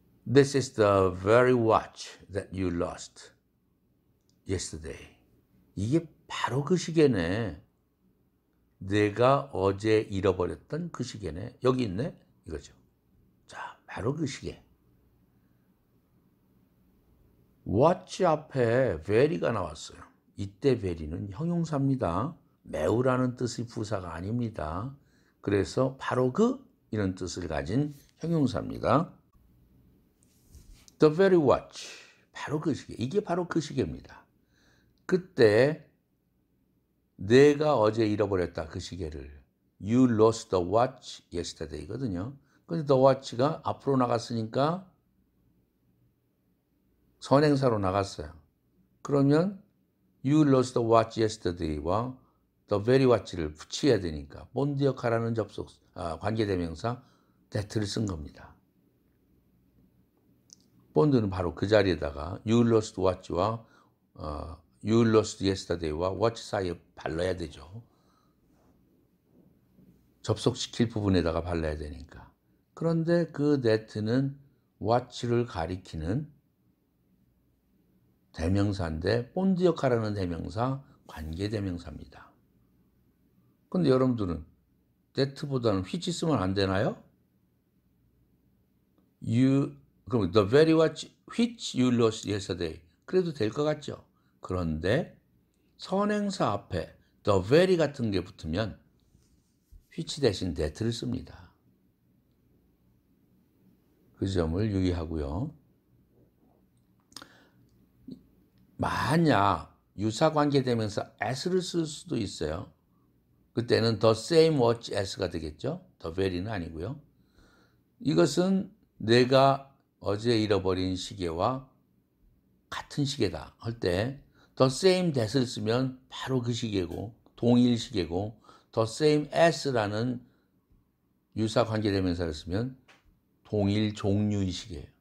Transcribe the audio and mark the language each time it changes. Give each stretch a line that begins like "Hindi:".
English: This is the very watch that you lost yesterday.
Korean: 이게 바로 그 시계네. 내가 어제 잃어버렸던 그 시계네. 여기 있네. 이거죠. 자, 바로 그 시계. watch 앞에 very가 나왔어요. 이때 very는 형용사입니다. 매우라는 뜻의 부사가 아닙니다. 그래서 바로 그 이런 뜻을 가진 형용사입니다.
English: The very watch,
Korean: 바로 그 시계. 이게 바로 그 시계입니다. 그때 내가 어제 잃어버렸다 그 시계를.
English: You lost the watch yesterday거든요.
Korean: 근데 the watch가 앞으로 나갔으니까 선행사로 나갔어요. 그러면
English: You lost the watch yesterday
Korean: 와 the very watch를 붙여야 되니까 본드 역할하는 접속 관계대명사 that를 쓴 겁니다. 본드는 바로 그 자리에다가
English: You lost watch
Korean: 와
English: You lost yesterday
Korean: 와 watch 사이에 발라야 되죠. 접속시킬 부분에다가 발라야 되니까. 그런데 그 that는 watch를 가리키는 대명사인데 본드 역할하는 대명사 관계대명사입니다. 근데 여러분들은 that보다는 which 쓰면 안 되나요? 그럼
English: the very watch which you lost yesterday
Korean: 그래도 될 것 같죠? 그런데 선행사 앞에 the very 같은 게 붙으면 which 대신 that를 씁니다. 그 점을 유의하고요. 만약 유사관계대명사 as를 쓸 수도 있어요. 그때는
English: the same watch as
Korean: 가 되겠죠. the very는 아니고요. 이것은 내가 어제 잃어버린 시계와 같은 시계다 할 때
English: the same that
Korean: 을 쓰면 바로 그 시계고 동일 시계고
English: the same as
Korean: 라는 유사관계대명사를 쓰면 동일 종류의 시계예요.